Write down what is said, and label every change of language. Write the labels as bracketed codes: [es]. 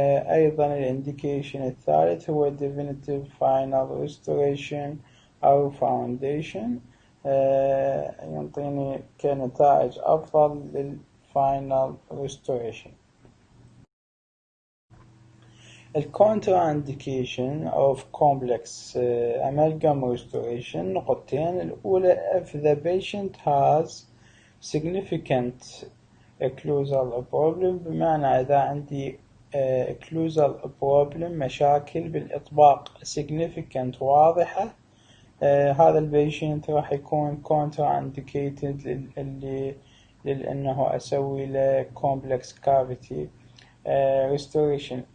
[ar] أيضا الانديكيشن الثالث هو [en] definitive final restoration [ar] أو foundation. ينطيني كنتائج أفضل للفاينل restoration. [en] contraindication of complex amalgam restoration نقطتين. [ar] الأولى [en] if the patient has significant occlusal problem، [ar] بمعنى إذا عندي occlusal problem مشاكل بالإطباق significant واضحة، هذا البيشنت راح يكون contraindicated لأنه أسوي له complex cavity restoration.